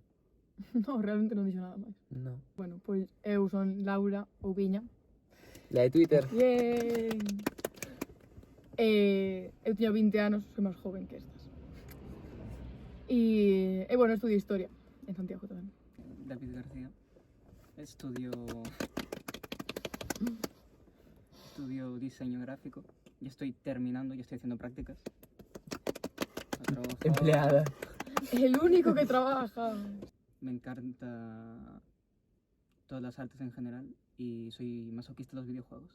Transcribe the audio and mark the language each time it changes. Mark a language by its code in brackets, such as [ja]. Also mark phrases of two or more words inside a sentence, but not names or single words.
[gl] No, realmente non dixo nada máis. No. Bueno, pois eu son Laura Oubiña. [es] La de Twitter. Bien! [gl] Eu tiño 20 anos, soy máis joven que estas. E bueno, estudio Historia en Santiago tamén. David García. [es] Estudio diseño gráfico. Ya estoy terminando, ya estoy haciendo prácticas. Trabajo. Empleada. El único que trabaja. Me encanta todas las artes en general y soy masoquista de los videojuegos.